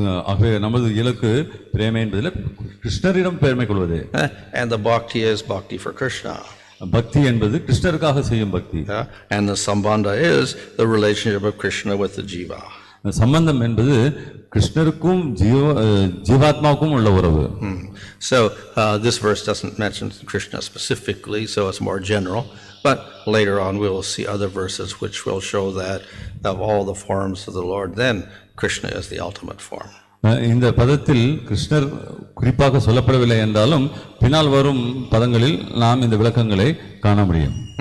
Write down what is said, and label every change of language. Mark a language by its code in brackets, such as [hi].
[ta] ஆகவே நமது இலக்கு பிரேமை என்பதில் கிருஷ்ணரிடம் பெருமை கொள்வது. [en] And the bhakti is bhakti for Krishna. [ta] பக்தி என்பது கிருஷ்ணருக்காக செய்யும் பக்தி. [en] And the sambandha is the relationship of Krishna with the jiva. [ta] சம்பந்தம் என்பது கிருஷ்ணருக்கும் ஜீவாத்மாவுக்கும் உள்ள உறவு. [en] So this verse doesn't mention Krishna specifically, so it's more general, but later on we will see other verses which will show that of all the forms of the Lord, then Krishna is the ultimate form. [ta] இந்த பதத்தில் கிருஷ்ணர் குறிப்பாக சொல்லப்படவில்லை என்றாலும் பின்னால் வரும் பதங்களில் நாம் இந்த விளக்கங்களை காண முடியும்.